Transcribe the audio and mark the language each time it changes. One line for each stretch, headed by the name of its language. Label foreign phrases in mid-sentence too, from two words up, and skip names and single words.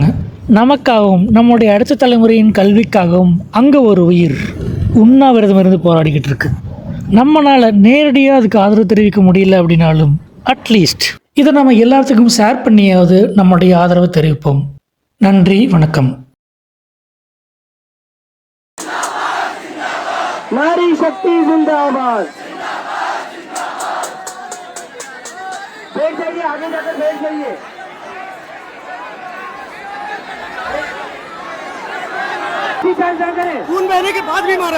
Tamil: நமக்காகவும் நம்முடைய அடுத்த தலைமுறையின் கல்விக்காகவும் அங்கே ஒரு உயிர் உண்ணாவிரதம் இருந்து போராடிக்கிட்டு இருக்கு. நம்மளால் நேரடியாக அதுக்கு ஆதரவு தெரிவிக்க முடியல அப்படின்னாலும் அட்லீஸ்ட் இதை நம்ம எல்லாத்துக்கும் ஷேர் பண்ணியாவது நம்முடைய ஆதரவை தெரிவிப்போம். நன்றி, வணக்கம்.
Hindi: नारी शक्ति जिंदाबाद। बैठ जाइए, आगे जाकर बैठ जाइए। खून बहने के बाद भी मारा।